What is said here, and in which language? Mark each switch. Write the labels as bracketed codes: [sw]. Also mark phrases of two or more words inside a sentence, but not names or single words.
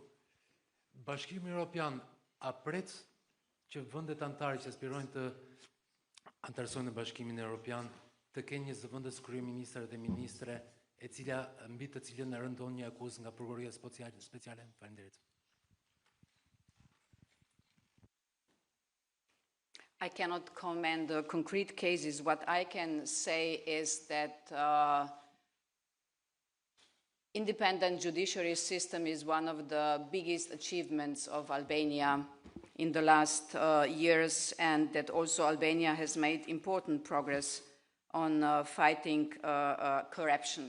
[sq] Bashkimi Evropian a pret që vendet anëtare që aspirojnë të anëtarësojnë në Bashkimin Evropian të kenë një zëvendës kryeministër dhe ministre e cila mbi të cilën rëndon një akuzë nga prokuroria speciale? Faleminderit. [en] I cannot comment the concrete cases. What I can say is that independent judiciary system is one of the biggest achievements of Albania in the last years, and that also Albania has made important progress on fighting corruption.